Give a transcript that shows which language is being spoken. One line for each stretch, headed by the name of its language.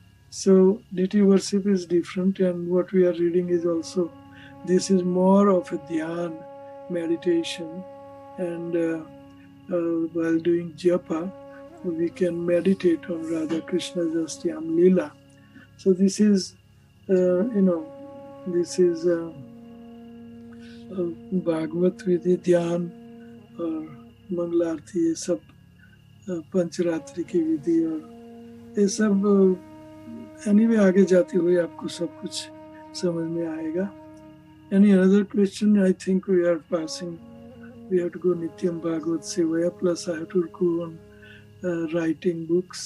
English: So deity worship is different, and what we are reading is also, this is more of a dhyan meditation, and while doing japa we can meditate on Radha Krishna's Astyam Leela. So this is this is
Hindi: Bhagavad Vidhi, Dhyan और मंगल आरती, ये सब पंचरात्रि की विधि और ये सब anyway आगे जाते हुए आपको सब कुछ समझ में आएगा।
English: Any other question? I think we are passing. We have to go Nityam Bhagavad Sevaya, plus I have to go on writing books.